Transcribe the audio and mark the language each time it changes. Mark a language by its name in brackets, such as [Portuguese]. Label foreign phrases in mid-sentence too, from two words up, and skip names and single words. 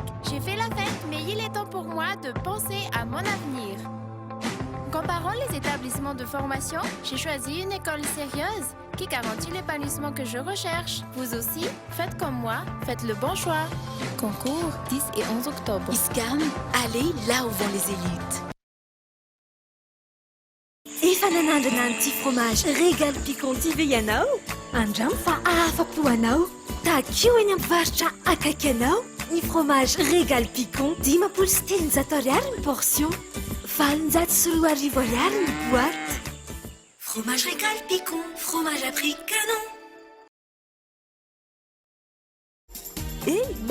[French] J'ai fait la fête, mais il est temps pour moi de penser à mon avenir. Comparant les établissements de formation, j'ai choisi une école sérieuse qui garantit l'épanouissement que je recherche. Vous aussi, faites comme moi, faites le bon choix. Concours 10 et 11 octobre. ISCAM, allez là où vont les élites. [Malagasy] Efa nanandrana an'ity fromage Régal Piquant ity ianao? Andramo fa afa-po anao. Takio eny amin'ny varotra akaiky anao. Ny fromage Régal Piquant 7,3 ariary ny portion. 4,4 ariary ny boîte. [French] Fromage Régal Piquant, fromage à prix canon. Hey,